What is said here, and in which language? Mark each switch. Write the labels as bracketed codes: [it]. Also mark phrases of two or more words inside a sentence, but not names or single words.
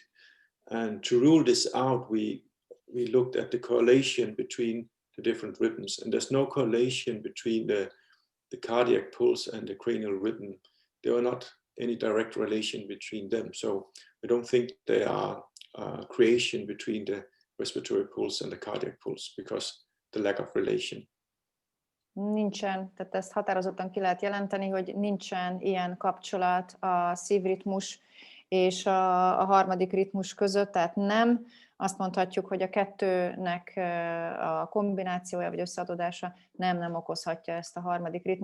[en] And to rule this out, we looked at the correlation between the different rhythms, and there's no correlation between the cardiac pulse and the cranial rhythm. There are not any direct relation between them. So I don't think there are creation between the respiratory pulse and the cardiac pulse because the lack of relation. [hu] Nincsen, tehát ezt határozottan ki lehet jelenteni, hogy nincsen ilyen kapcsolat a szívritmus és a harmadik ritmus között, tehát nem. Azt mondhatjuk, hogy a kettőnek a kombinációja vagy összeadódása nem okozhatja ezt a harmadik ritmust.